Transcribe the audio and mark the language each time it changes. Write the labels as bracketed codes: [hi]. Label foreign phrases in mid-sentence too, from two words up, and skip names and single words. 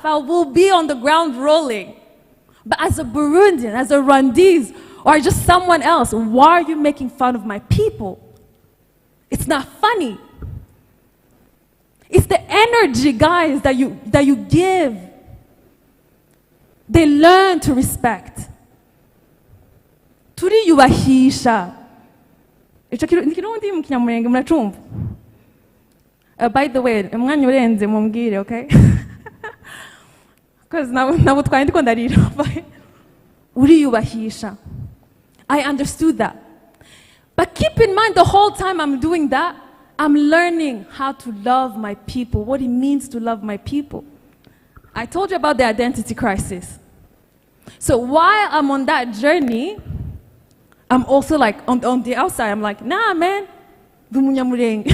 [en] I will be on the ground rolling. But as a Burundian, as a Rwandese, or just someone else, why are you making fun of my people? It's not funny. It's the energy, guys, that you give. They learn to respect. [rn] Turiyubahisha. Ico kirundi mu Kinyamulenge muracumva? [en] By the way, [rn] umwanya urenze mumbwire, okay? Because nabo twari ndiko ndarira. Uriyubahisha. [en] I understood that. But keep in mind, the whole time I'm doing that, I'm learning how to love my people, what it means to love my people. I told you about the identity crisis. So while I'm on that journey, I'm also like, on the outside, I'm like, nah, man, Banyamulenge.